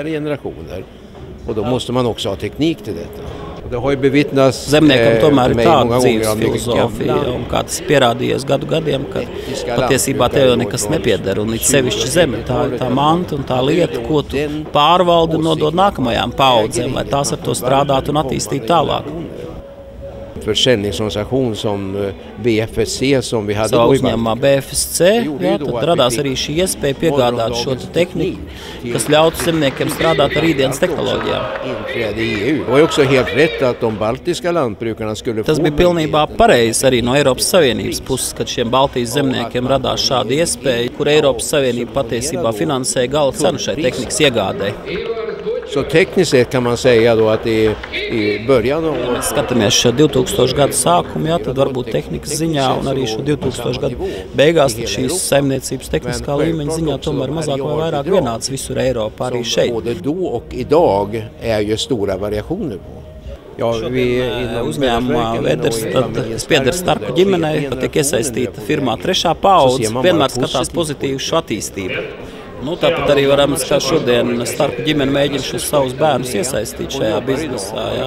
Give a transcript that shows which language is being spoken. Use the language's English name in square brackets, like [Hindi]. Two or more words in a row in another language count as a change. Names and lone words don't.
[Latvian] Zemniekam tomēr ir tāda dzīves filozofija, un kā tas pierādījies gadu gadiem, ka patiesībā tev jau nekas nepieder, un it sevišķi zeme, tā ir tā manta un tā lieta, ko tu pārvaldi un nodod nākamajām paudzēm, lai tās ar to strādātu un attīstītu tālāk. [Swedish] Försäljningsorganisation som BFSC som vi hade [Latvian] savā uzņēmumā BFSC, jā, tad radās arī šī iespēja piegādāt šo tehniku, kas ļautu zemniekiem strādāt ar rītdienas tehnoloģijām. Tas bija pilnībā pareizi arī no Eiropas Savienības puses, kad šiem Baltijas zemniekiem radās šāda iespēja, kur Eiropas Savienība patiesībā finansēja gala cenu šai tehnikas iegādei. [Swedish] Så tekniskt sett kan man säga då att i början av [Latvian] mēs skatāmies šo 2000 gadu sākumu, jā, tad varbūt tehnikas ziņā un arī šo 2000 gadu beigās tad šīs saimniecības tehniskā līmeņa ziņā tomēr mazāk vai vairāk vienāds visur Eiropā, arī šeit. [Swedish] Både då och idag är ju stora variationer på. [Latvian] Uzņēmumā Vaderstad pieder Starku ģimenei, tiek iesaistīta firmā 3. paudze, vienmēr skatās pozitīvu šo attīstību. Nu, tāpat arī varam, kā šodien Starku ģimene mēģina šos savus bērnus iesaistīt šajā biznesā. Jā.